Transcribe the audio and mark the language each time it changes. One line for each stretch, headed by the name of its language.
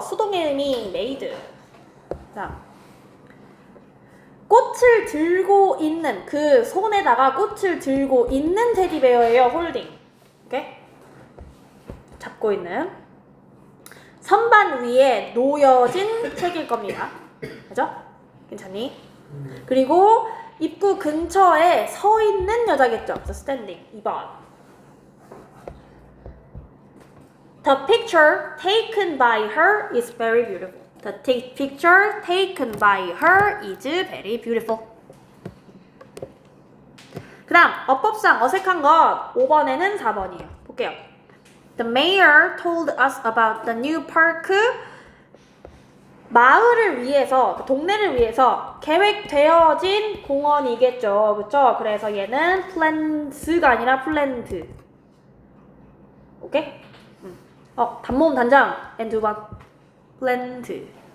Korean: 수동의 의미 made. 자, 꽃을 들고 있는 그 손에다가 꽃을 들고 있는 테디베어예요. 홀딩. 오케이? 잡고 있는. 선반 위에 놓여진 책일 겁니다. 그죠? 괜찮니? 그리고 입구 근처에 서 있는 여자겠죠. 그래서 standing. 2번.
English: The picture taken by her is very beautiful. The picture taken by her is very beautiful.
Korean: 그 다음 어법상 어색한 것 5번에는 4번이에요. 볼게요.
English: The mayor told us about the new park
Korean: 마을을 위해서, 동네를 위해서 계획되어진 공원이겠죠. 그쵸? 그래서 얘는 플랜스가 아니라 플랜트. 오케이? 단모음 단장. N 두 번. 플랜트.